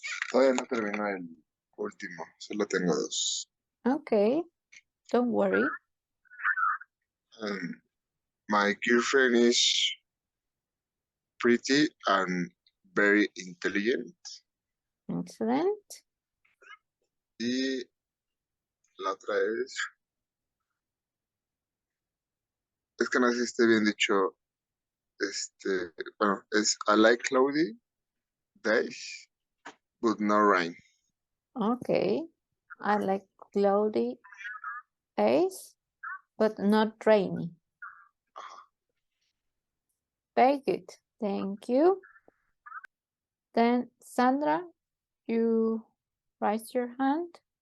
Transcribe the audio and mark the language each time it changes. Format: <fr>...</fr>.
<es>Todavía no termino el último, solo tengo dos.</es> <en>Okay, don't worry. My girlfriend is pretty and very intelligent. Excellent.</en> <es>Y la otra es que no sé si esté bien dicho, bueno, es</es> <en>I like cloudy days, but no rain. Okay. I like cloudy days, but not rainy. Very good. Thank you. Then Sandra, you raise your hand.</en>